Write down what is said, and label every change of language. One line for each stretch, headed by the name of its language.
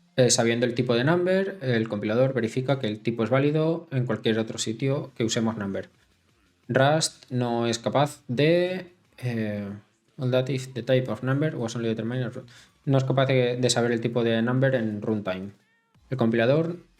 Spanish: Sabiendo el tipo de number, el compilador verifica que el tipo es válido en cualquier otro sitio que usemos number. Rust no es capaz de...
English: all that if the type of number was only determined...
Spanish: No es capaz de saber el tipo de number en runtime. El compilador...